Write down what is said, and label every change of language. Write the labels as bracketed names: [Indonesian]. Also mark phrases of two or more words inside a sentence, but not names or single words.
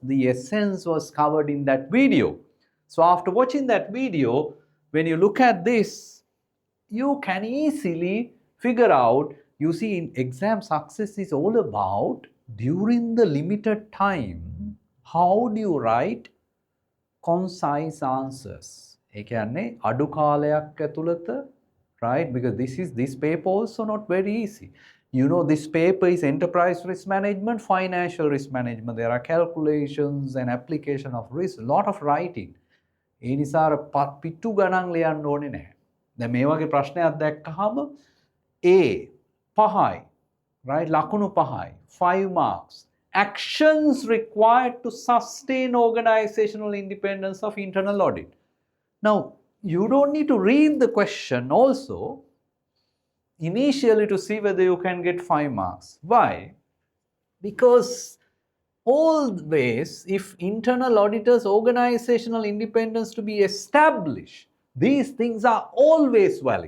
[English] The essence was covered in that video. So after watching that video, when you look at this, you can easily figure out, you see, in exam success is all about during the limited time, how do you write concise answers. [Sinhala] ඒ කියන්නේ අඩු කාලයක් ඇතුළත, [English] right? Because this paper also not very easy. You know, this paper is enterprise risk management, financial risk management. There are calculations and application of risk, a lot of writing. [Sinhala] ඒ නිසා පිට්ටු ගණන් ලියන්න ඕනේ නැහැ. දැන් මේ වගේ ප්‍රශ්නයක් දැක්කහම A 5යි, right? ලකුණු 5යි, 5 marks. [English] Actions required to sustain organizational independence of internal audit. Now, you don't need to read the question also initially to see whether you can get 5 marks. Why? Because always, if internal auditors' organizational independence to be established, these things are always valid.